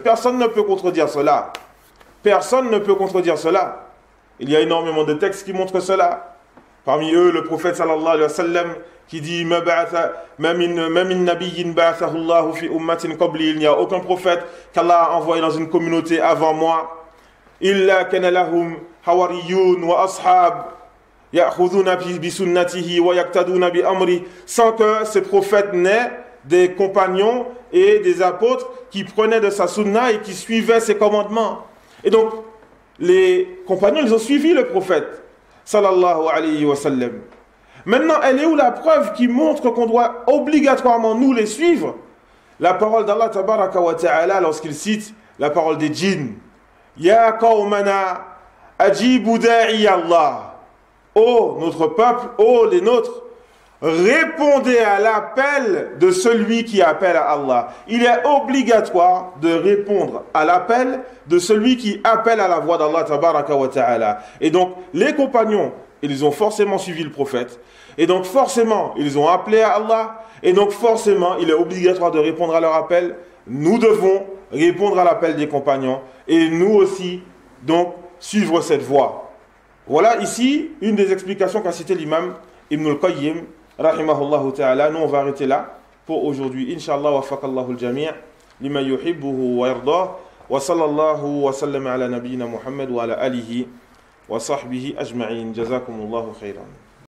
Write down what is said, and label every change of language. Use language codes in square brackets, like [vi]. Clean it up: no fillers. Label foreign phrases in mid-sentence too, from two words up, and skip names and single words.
[fr] Personne ne peut contredire cela. Personne ne peut contredire cela. Il y a énormément de textes qui montrent cela. Parmi eux, le prophète [ar] صلى الله عليه وسلم [fr] qui dit il n'y a aucun prophète qu'Allah a envoyé dans une communauté avant moi. [ar] إلا كان لهم حواريون وأصحاب يأخذون بسنته ويقتدون بأمره, [fr] sans que ces prophètes n'aient des compagnons et des apôtres qui prenaient de sa sunna et qui suivaient ses commandements. Et donc les compagnons, ils ont suivi le prophète [ar] صلى الله عليه وسلم. [fr] Maintenant, elle est où la preuve qui montre qu'on doit obligatoirement nous les suivre? La parole d'Allah [ar] تبارك وتعالى [fr] lorsqu'il cite la parole des djinns. [ar] يا قومنا أجيبوا داعي الله. [fr] Ô notre peuple, ô les nôtres, répondez à l'appel de celui qui appelle à Allah. Il est obligatoire de répondre à l'appel de celui qui appelle à la voix d'Allah [ar] تبارك وتعالى. [fr] Et donc, les compagnons, ils ont forcément suivi le prophète. Et donc, forcément, ils ont appelé à Allah. Et donc, forcément, il est obligatoire de répondre à leur appel. Nous devons répondre à l'appel des compagnons. Et nous aussi, donc, suivre cette voie. Voilà ici une des explications qu'a cité l'imam Ibn al-Qayyim, [ar] رحمه الله تعالى. [fr] Nous, on va arrêter là pour aujourd'hui. Inch'Allah, [ar] وفق الله الجميع لما يحبه ويرضاه. وصلى الله وسلم على نبينا محمد وعلى آله وصحبه أجمعين. جزاكم الله خيرا.